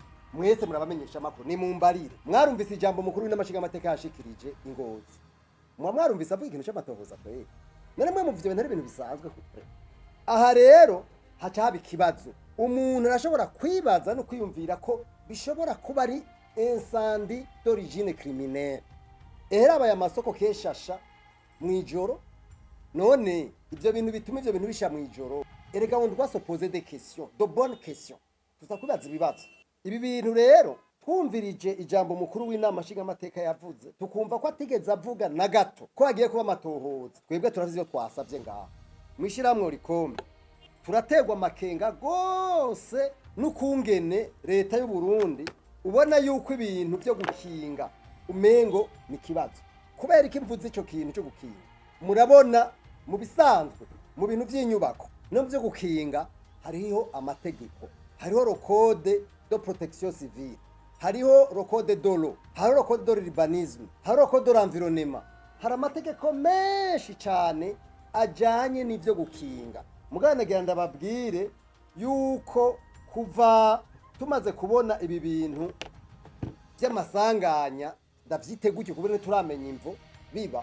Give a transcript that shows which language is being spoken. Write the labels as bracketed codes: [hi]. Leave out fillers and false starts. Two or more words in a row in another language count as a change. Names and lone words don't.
[rn] Mwese murabamenyesha amakuru ni mumbarire. Mwarumvise ijambo mukuru w'inamashinga amateka yashikirije Ngozi, mwarumvise avuga ikintu cy'amatohoza kwe. None mwe muvyo bintu ari ibintu bisanzwe kure. Aha rero haca haba ikibazo, umuntu arashobora kwibaza no kwiyumvira ko bishobora kuba ari [fr] incendie d'origine criminelle. [rn] Ehera aya masoko keshasha mw'ijoro, none ivyo bintu bituma ivyo bintu bisha mw'ijoro. [fr] Erega on doit se poser des questions, de bonnes questions. [rn] Tuzakubaza ibibazo. Ibi bintu rero twumvirije ijambo mukuru w'inama nshinga amateka yavuze, tukumva ko atigeze avuga na gato ko agiye kuba amatohoza. Twebwe turavyo twasavye ngaho mw'ishirahamwe OLUCOME turategwa makenga gose n'ukungene leta y'u Burundi ubona yuko ibintu byo gukinga umengo ni kibazo. Kubera iki mvuze ico kintu cyo gukinga? Murabona mu bisanzwe mu bintu by'inyubako no byo gukinga hariho amategeko, hariho [fr] le code de protection civile, [rn] hariho [fr] le code de l'eau, [rn] hariho [fr] le code de l'urbanisme, [rn] hariho [fr] le code de l'environnement. [rn] Hari amategeko menshi cyane ajanye n'ivyo gukinga. Mugana nagira ndababwire yuko kuva tumaze kubona ibi bintu by'amasanganya ndavyite gutyo kubera turamenya imvo biba.